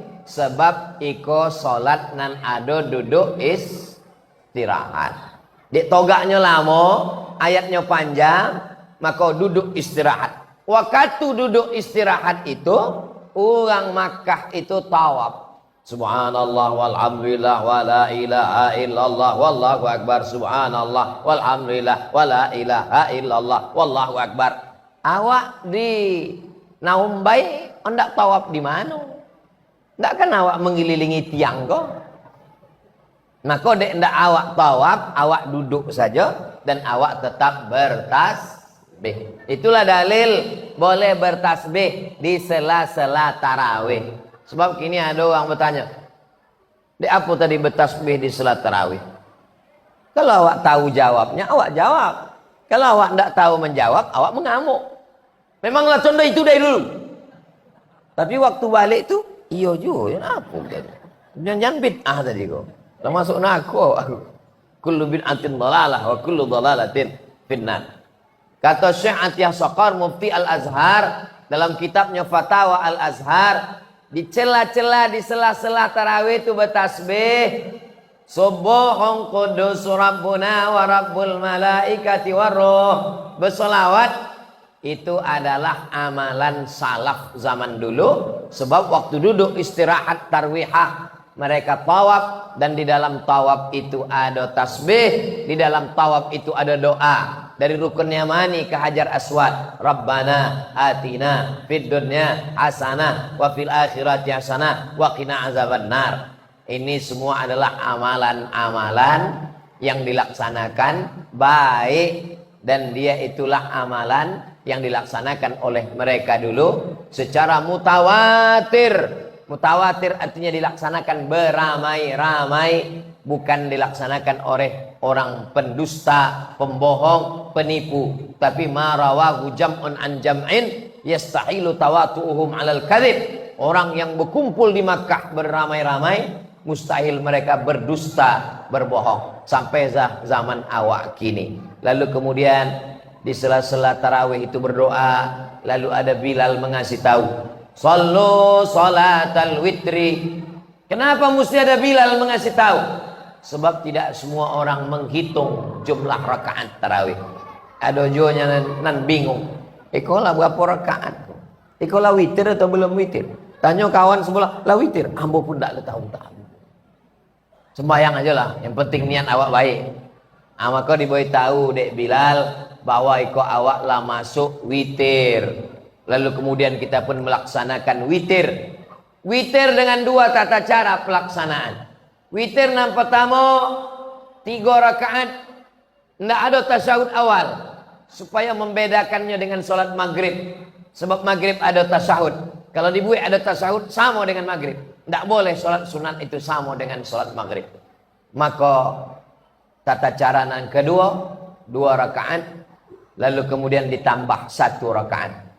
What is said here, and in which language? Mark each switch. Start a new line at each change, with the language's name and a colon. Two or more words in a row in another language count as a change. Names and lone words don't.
Minangkabau: Sebab iko solat nan ada duduk istirahat. Di togaknya lama, ayatnya panjang, maka duduk istirahat.
Indonesian: Waktu duduk istirahat itu orang Makkah itu tawaf.
Arabic: سبحان الله والحمد لله ولا إله إلا الله والله أكبر. سبحان الله والحمد لله ولا إله إلا الله والله أكبر.
Minangkabau: Awak di Naumbai hendak tawaf di mana? Ndak kan awak mengelilingi tiang kok. Maka dek ndak awak tawaf, awak duduk saja dan awak tetap bertasbih.
Indonesian: Itulah dalil boleh bertasbih di sela-sela tarawih. Sebab kini ada orang bertanya, "Dek apa tadi bertasbih di sela tarawih?"
Minangkabau: Kalau awak tahu jawabnya, awak jawab. Kalau awak ndak tahu menjawab, awak mengamuk.
Indonesian: Memanglah contoh itu dari dulu. Tapi waktu balik itu, iya juga, apa gitu. Jangan bid'ah tadi kok. Termasuk aku.
Arabic: كل بدعة ضلالة وكل ضلالة في النار.
Indonesian: Kata Syekh Atiyah Saqar Mufti Al-Azhar dalam kitabnya Fatawa Al-Azhar, di cela-cela di sela-sela tarawih itu bertasbih.
Arabic: سبوح قدوس ربنا ورب الملائكة والروح.
Indonesian: Bersolawat itu adalah amalan salaf zaman dulu. Sebab waktu duduk istirahat tarwihah mereka tawaf, dan di dalam tawaf itu ada tasbih, di dalam tawaf itu ada doa. Dari rukun yamani ke Hajar Aswad,
Arabic: ربنا آتنا في الدنيا حسنة وفي الآخرة حسنة وقنا عذاب النار.
Indonesian: Ini semua adalah amalan-amalan yang dilaksanakan baik, dan dia itulah amalan yang dilaksanakan oleh mereka dulu secara mutawatir. Mutawatir artinya dilaksanakan beramai-ramai, bukan dilaksanakan oleh orang pendusta, pembohong, penipu.
Arabic: Tapi ما رواه جمع عن جمع يستحيل تواطؤهم على الكذب.
Indonesian: Orang yang berkumpul di Makkah beramai-ramai, mustahil mereka berdusta, berbohong sampai zaman awak kini. Lalu kemudian di sela-sela tarawih itu berdoa, lalu ada Bilal mengasih tahu,
Arabic: "صلوا صلاة الوتر."
Indonesian: Kenapa mesti ada Bilal mengasih tahu? Sebab tidak semua orang menghitung jumlah rakaat tarawih.
Minangkabau: Ada juga nan bingung. Ikolah berapa rakaat? Ikolah witir atau belum witir? Tanya kawan sebelah, lah witir? Ambo pun tak tahu. Sembayang aja lah. Yang penting niat awak baik. Maka diboleh tahu dek Bilal bahwa iko awak lah masuk witir.
Indonesian: Lalu kemudian kita pun melaksanakan witir. Witir dengan 2 tata cara pelaksanaan. Witir yang pertama 3 rakaat, tidak ada tasyahud awal, supaya membedakannya dengan sholat maghrib. Sebab maghrib ada tasyahud. Kalau dibuat ada tasyahud sama dengan maghrib. Tidak boleh sholat sunat itu sama dengan sholat maghrib. Maka tata cara yang kedua 2 rakaat, lalu kemudian ditambah 1 rakaat.